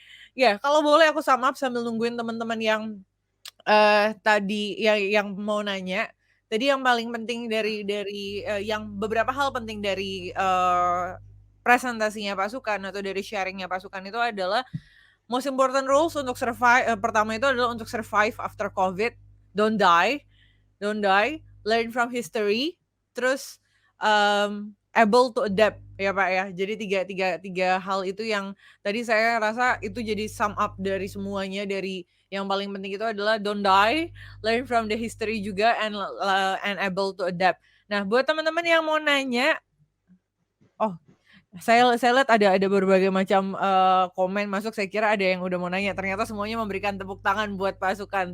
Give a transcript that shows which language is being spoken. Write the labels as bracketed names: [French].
[Indonesian] Ya, kalau boleh aku sum up sambil nungguin teman-teman yang tadi yang mau nanya. Tadi yang paling penting dari yang beberapa hal penting dari presentasinya pasukan atau dari sharingnya pasukan itu adalah [English] most important rules [Indonesian] untuk survive. Pertama itu adalah untuk survive after COVID. [English] Don't die, learn from history. [Indonesian] Terus [English] able to adapt ya Pak ya. [Indonesian] Jadi tiga hal itu yang tadi saya rasa itu jadi sum up dari semuanya, dari yang paling penting itu adalah [English] don't die, learn from the history [Indonesian] juga, [English] and able to adapt. [Indonesian] Nah, buat teman-teman yang mau nanya, oh, saya lihat ada berbagai macam, komen masuk, saya kira ada yang udah mau nanya, ternyata semuanya memberikan tepuk tangan buat Pasukan.